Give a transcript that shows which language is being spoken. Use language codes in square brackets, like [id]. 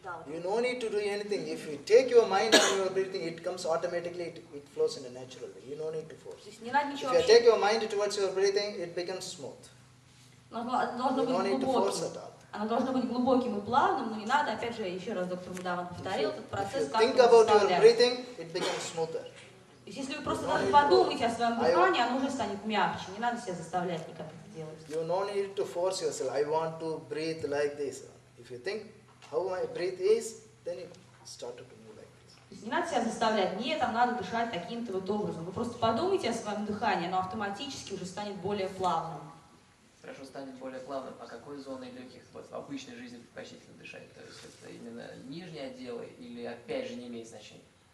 [en] You no need to do anything. If you take your mind on your breathing, it comes automatically, it flows in a natural way. You no need to force. If you take your mind towards your breathing, it becomes smooth. You no need to force at all. [ru] Оно должно быть глубоким и плавным, но не надо, опять же, еще раз доктор Мудаван повторил, этот процесс как-то [en] think about your breathing, it becomes smoother. [ru] То есть если вы просто даже подумаете о своем дыхании, оно уже станет мягче, не надо себя заставлять никак это делать. [en] You no need to force yourself. I want to breathe like this. If you think how my breath is, then it started to move like this. [ru] То есть не надо себя заставлять, нет, там надо дышать таким-то вот образом. Вы просто подумайте о своем дыхании, оно автоматически уже станет более плавным. Хорошо, станет более плавным. А какой зоной легких вот, в обычной жизни предпочтительно дышать? То есть это именно нижние отделы или опять же не имеет значения?